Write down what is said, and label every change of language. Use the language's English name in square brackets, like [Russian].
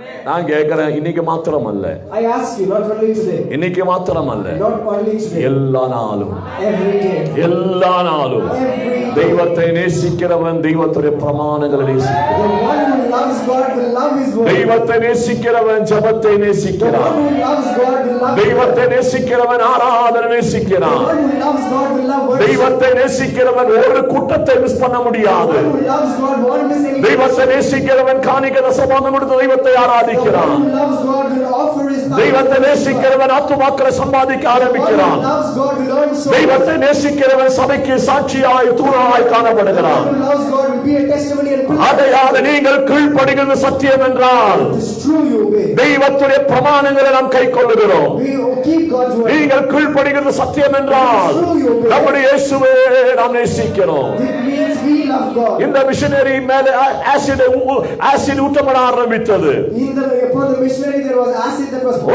[Tamil] நான் கேட்கிறேன், இன்னைக்கு மாத்திரம் அல்ல, [English] I ask you, not only today, [Tamil] இன்னைக்கு மாத்திரம் அல்ல, [English] not only today, [Tamil] எல்லா நாளும், [English] every day, [Tamil] எல்லா நாளும் [English] every day. [Tamil] தெய்வத்தை நேசிக்கிறவன் தெய்வத்துடைய பிரமாணங்களை நேசிக்கிறான். [English] The one who loves God will love His word. [Tamil] தெய்வத்தை நேசிக்கிறவன் ஜெபத்தை [English] The [Tamil] நேசிக்கிறான். [English] one who loves God will love [Tamil] தெய்வத்தை நேசிக்கிறவன் ஆராதனை [English] The [Tamil] நேசிக்கிறான். [English] one who loves God will love worship. [Tamil] தெய்வத்தை நேசிக்கிறவன் ஒரு கூட்டத்தை மிஸ் பண்ண [English] The [Tamil] முடியாது. [English] one who loves God won't miss any. [Tamil] தெய்வத்தை நேசிக்கிறவன் காணிக்கை தசமாகம் கொடுத்து தெய்வத்தை [English] The [Tamil] ஆராதிக்கிறான். [English] one who loves God will offer his time. [Tamil] தெய்வத்தை நேசிக்கிறவன் ஆத்துமாக்களை சம்பாதிக்க [English] The one [Tamil] ஆரம்பிக்கிறான். [English] who loves God will earn souls. [Tamil] தெய்வத்தை நேசிக்கிறவன் சபைக்கு சாட்சியாய் தூணாய் [English] The [Tamil] காணப்படுகிறான். [English] one who loves God will be a testimony and pillar. [Tamil] அதையாக நீங்கள் கீழ்ப்படிகிறது சத்தியம் என்றால் [English] It is true you obey. [Tamil] தெய்வத்துடைய பிரமாணங்களை நாம் கை கொள்ளுகிறோம். [English] We keep God's word. [Tamil] நீங்கள் கீழ்ப்படிகிறது சத்தியம் என்றால் நம்முடைய இயேசுவை நாம் நேசிக்கிறோம். [English] It means we love God. [Tamil] இந்த மிஷனரி மேல ஆசிட் ஊற்றப்பட ஆரம்பித்தது. [English] Upon the missionary there was acid that was poured.